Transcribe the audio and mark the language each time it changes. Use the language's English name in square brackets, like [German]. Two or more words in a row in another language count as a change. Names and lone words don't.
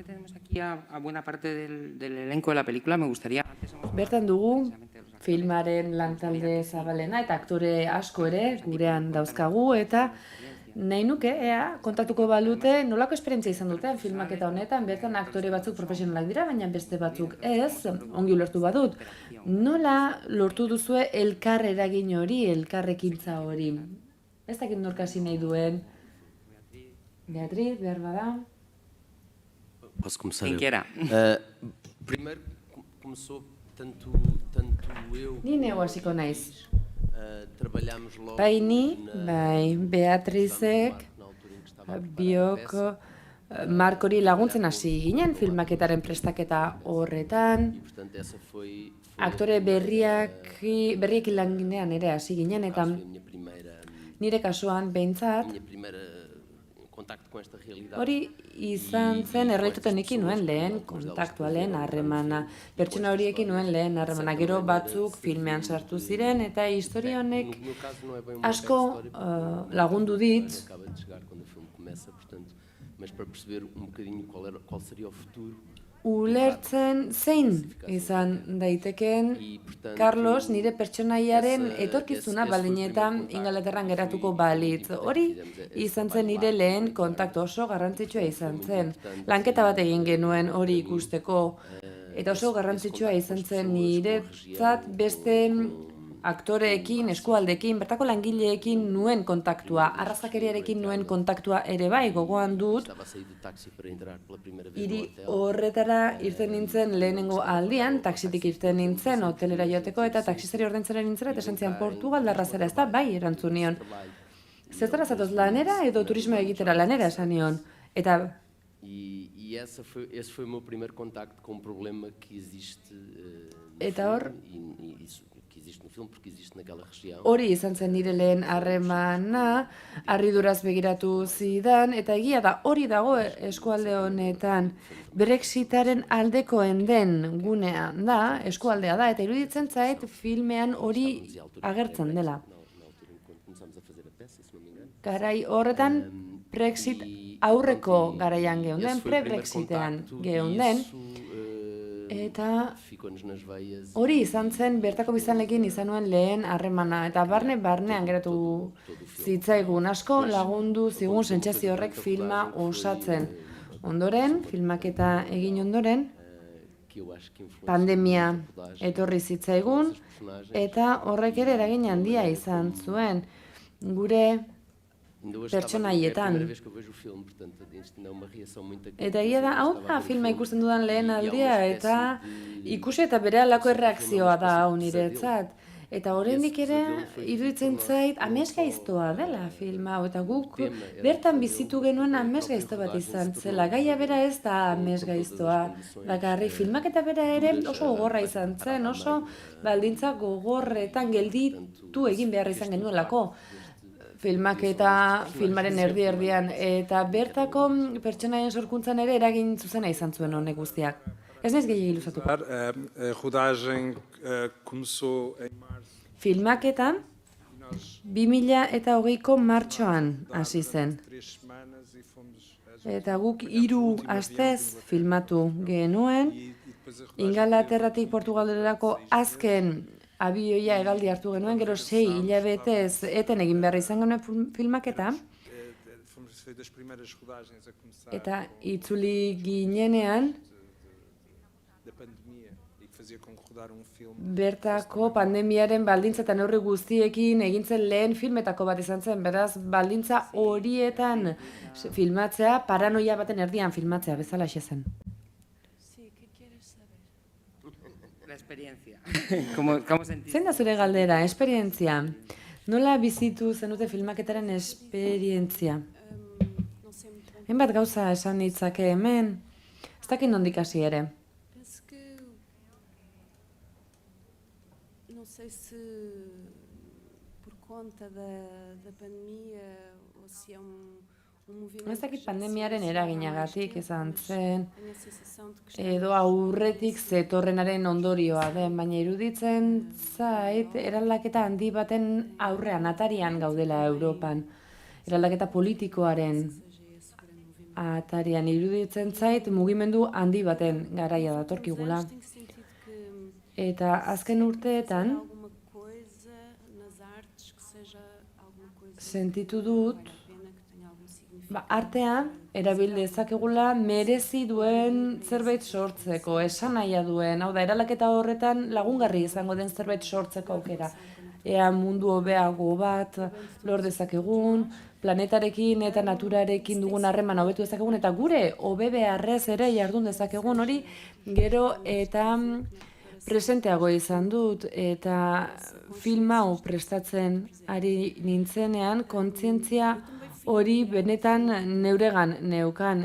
[Basque] Bertan dugu, filmaren lantalde zabalena eta aktore asko ere gurean dauzkagu, eta nahi nuke, kontatuko balute, nolako esperientzia izan duten filmaketa honetan, bertan aktore batzuk profesionalak dira, baina beste batzuk ez, ongi ulertu badut. Nola lortu duzue elkar eragin hori, elkarrekintza hori? Ez dakit norkasi nahi duen. Beatriz, behar bada. [Portuguese] Posso começar Quem eu? que era? Primeiro começou tanto eu [Basque] Ni neu hasiko naiz. [Portuguese] trabalhámos logo [Basque] Bai ni, [Portuguese] na [Basque] bai Beatrizek, [Portuguese] na altura em que estava a preparar a [Basque] biok [Portuguese] peça, [Basque] Markori laguntzen hasi ginen filmaketaren prestaketa horretan. [Portuguese] e portanto essa foi [Basque] Aktore berriekin lan ginean ere hasi ginen, eta [Portuguese] a minha primeira [Basque] nire kasuan behintzat, [Portuguese] contacto com esta realidade. [Basque] hori izan zen errealitatenekin nuen lehen kontaktua, lehen harremana. Pertsona horiekin nuen lehen harremana. Gero batzuk filmean sartu ziren, eta historia honek [Portuguese] No meu caso não é bem uma [Basque] asko [Portuguese] breve história, porque [Basque] lagundu dit, [Portuguese] acaba de chegar quando o filme começa, portanto, mas para perceber um bocadinho qual seria o futuro. [Basque] ulertzen zein izan daitekeen [Portuguese] E, portanto, [Basque] Carlos nire pertsonaiaren etorkizuna baldin eta Ingalaterran geratuko balitz. Hori izan zen nire lehen kontaktu, oso garrantzitsua izan zen. Lanketa bat egin genuen hori ikusteko. Eta oso garrantzitsua izan zen niretzat beste aktoreekin, eskualdekin, bertako langileekin nuen kontaktua, arrazakeriarekin nuen kontaktua ere bai, gogoan dut, [Portuguese] estava a sair do táxi para entrar pela primeira vez no [Basque] hiri [Portuguese] hotel. [Basque] horretara irten nintzen lehenengo aldian, taxitik irten nintzen hotelera joateko, eta taxistari ordaintzera nintzen, eta esan zian Portugaldarra zera, ez da, bai, erantzun nion. Zertara zatoz, lanera edo turismo egitera? Lanera esan nion. Eta [Portuguese] E esse foi o meu primeiro contacto com um problema que existe [Basque] Eta hor- [Portuguese] e isso que existe no filme, porque existe naquela região. [Basque] hori izan zen nire lehen harremana, harriduraz begiratu zidan, eta egia da, hori dago eskualde honetan. Brexitaren aldekoen den gunean da, eskualdea da, eta iruditzen zait filmean hori agertzen dela. [Portuguese] Na altura em que começámos a fazer a peça, se não me engano. [Basque] Garai horretan Brexit aurreko garaian geunden, pre-Brexitean geunden, eta [Portuguese] Ficou-nos nas veias. [Basque] hori izan zen bertako biztanleekin izan nuen lehen harremana, eta barnean geratu zitzaigun asko lagundu zigun sentsazio horrek filma osatzen. Ondoren, filmaketa egin ondoren, [Portuguese] Que eu acho que influenciou [Basque] pandemia [Portuguese] a rodagem [Basque] etorri zitzaigun, [Portuguese] dos personagens. [Basque] eta horrek ere eragin handia izan zuen. Gure [Portuguese] Ainda hoje [Basque] pertsonaietan. [Portuguese] É a primeira vez que eu vejo o filme, portanto, isto não é uma reação muito [Basque] Eta egia da, hau da filma ikusten dudan lehen aldia, eta ikusi eta bere alako erreakzioa da hau niretzat. Eta oraindik ere iruditzen zait amesgaiztoa dela filma hau, eta guk bertan bizitu genuen amesgaizto bat izan zela. Gaia bera ez da amesgaiztoa, bakarrik filmak eta bera ere oso gogorra izan zen, oso baldintza gogorretan gelditu egin behar izan genuelako. Filmak eta filmaren erdi-erdian, eta bertako pertsonaien sorkuntzan ere eragin zuzena izan zuen honek guztiak. Ez naiz gehiagik luzatuko. [Portuguese] A rodagem começou em março. [Basque] Filmaketa 2020ko martxoan hasi zen. [Portuguese] 3 semanas e fomos [Basque] Eta guk 3 astez filmatu genuen, [Portuguese] e depois a rodagem [Basque] Ingalaterratik Portugalerako azken abioia hegaldi hartu genuen, gero 6 hilabetez eten egin behar izan genuen filmaketa, [Portuguese] foi das primeiras rodagens a começar [Basque] eta itzuli ginenean, [Portuguese] da pandemia e que fazia com que rodar filme [Basque] bertako pandemiaren baldintza eta neurri guztiekin egintzen lehen filmetako bat izan zen, beraz baldintza horietan filmatzea, paranoia baten erdian filmatzea bezala zen. [Spanish] La experiencia. ¿Cómo sentís? [Basque] Zein da zure galdera, esperientzia? Nola bizitu zenute filmaketaren esperientzia? Hainbat gauza esan ditzake hemen, ez dakit nondik hasi ere. [Portuguese] Penso que não sei se por conta da pandemia ou se é um movimento. [Basque] Ez dakit pandemiaren eraginagatik izan zen, [Portuguese] Tenho a sensação de que [Basque] edo aurretik zetorrenaren ondorioa den, baina iruditzen zait eraldaketa handi baten aurrean, atarian gaudela Europan. Eraldaketa politikoaren atarian iruditzen zait mugimendu handi baten garaia datorkigula. [Portuguese] tenho sentido que [Basque] Eta azken urteetan [Portuguese] alguma coisa nas artes que seja alguma coisa [Basque] sentitu dut [Portuguese] pena que tenha algum significado. [Basque] artea erabil dezakegula merezi duen zerbait sortzeko, esan nahia duen, hau da, eraldaketa horretan lagungarri izango den zerbait sortzeko aukera. Ea mundu hobeago bat lor dezakegun, planetarekin eta naturarekin dugun harreman hobetu dezakegun, eta gure hobe beharrez ere jardun dezakegun hori gero eta presenteago izan dut, eta film hau prestatzen ari nintzenean, kontzientzia hori benetan neuregan neukan.